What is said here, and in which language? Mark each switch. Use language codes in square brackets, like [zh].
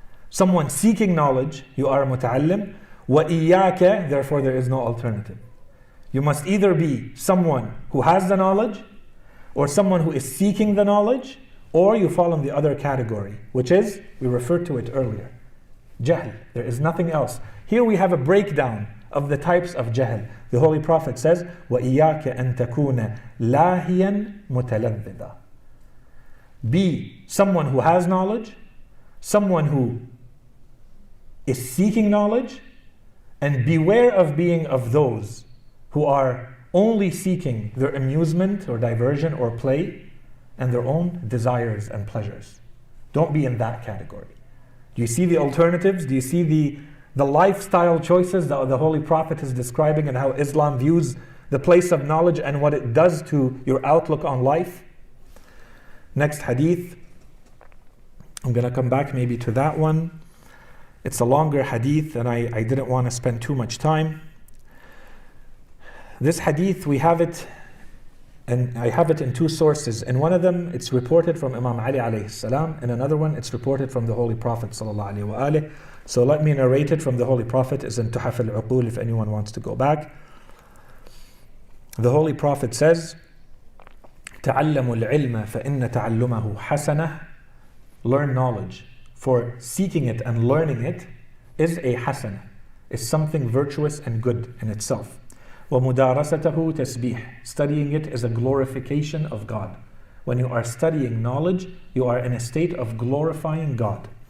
[en] Someone seeking knowledge, you are a muta'allim. Wa iyyaka, therefore there is no alternative. You must either be someone who has the knowledge, or someone who is seeking the knowledge, or you fall in the other category, which is, we referred to it earlier, jahl. There is nothing else. Here we have a breakdown of the types of jahl. The Holy Prophet says, [ar] وَإِيَّاكَ أَن تَكُونَ لَاهِيًا مُتَلَذِّذًا. [en] Be someone who has knowledge, someone who is seeking knowledge, and beware of being of those who are only seeking their amusement or diversion or play and their own desires and pleasures. Don't be in that category. Do you see the alternatives? Do you see the lifestyle choices that the Holy Prophet is describing and how Islam views the place of knowledge and what it does to your outlook on life? Next hadith, I'm going to come back maybe to that one. It's a longer hadith and I didn't want to spend too much time. This hadith, we have it, and I have it in two sources. In one of them, it's reported from Imam Ali alayhi salam. In another one, it's reported from the Holy Prophet sallallahu alayhi wa alayhi. So let me narrate it from the Holy Prophet. It's in Tuhaf al-Uqul if anyone wants to go back. The Holy Prophet says, [ar] تَعَلَّمُوا الْعِلْمَ فَإِنَّ تَعَلُّمَهُ حَسَنَةٌ. [en] Learn knowledge, for seeking it and learning it is a hasanah, is something virtuous and good in itself. [ar] وَمُدَارَسَتَهُ تَسْبِيحٌ. [en] Studying it is a glorification of God. When you are studying knowledge, you are in a state of glorifying God.